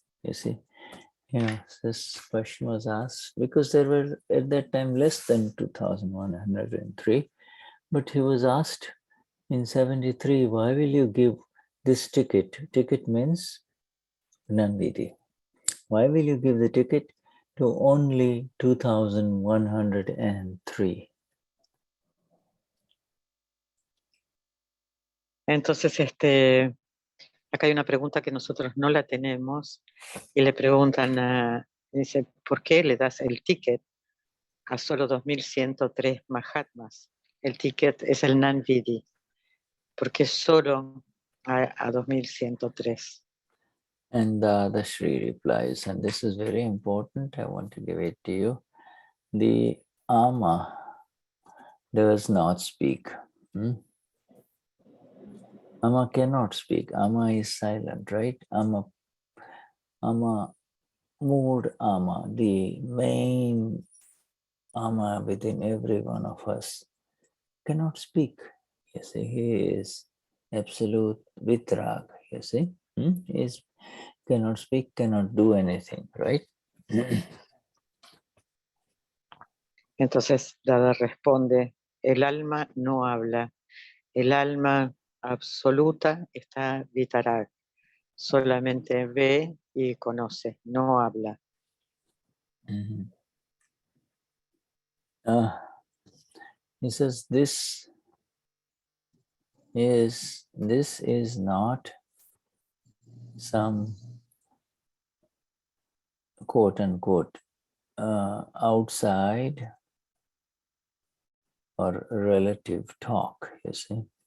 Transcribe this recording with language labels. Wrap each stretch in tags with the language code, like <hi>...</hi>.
<en>You see, this question was asked because there were at that time less than 2,103, but he was asked in 73, why will you give this ticket? Ticket means Nanvidi. Why will you give the ticket to only 2,103?</en> <es>Entonces, acá hay una pregunta que nosotros no la tenemos y le preguntan, dice, ¿por qué le das el ticket a solo 2103 Mahatmas? El ticket es el Nanvidi. ¿Por qué solo a 2103?</es> <en>And Dadashri replies, and this is very important, I want to give it to you. The Ama does not speak. Ama cannot speak. Ama is silent, right? Ama mood Ama, the main Ama within every one of us, cannot speak. You see, he is absolute vitrag, you see. He cannot speak, cannot do anything, right?</en> <es>Entonces Dada responde, el alma no habla, el alma absoluta está vitarag, solamente ve y conoce, no habla.</es> <en>He says this is not some quote unquote outside or relative talk, you see.</en>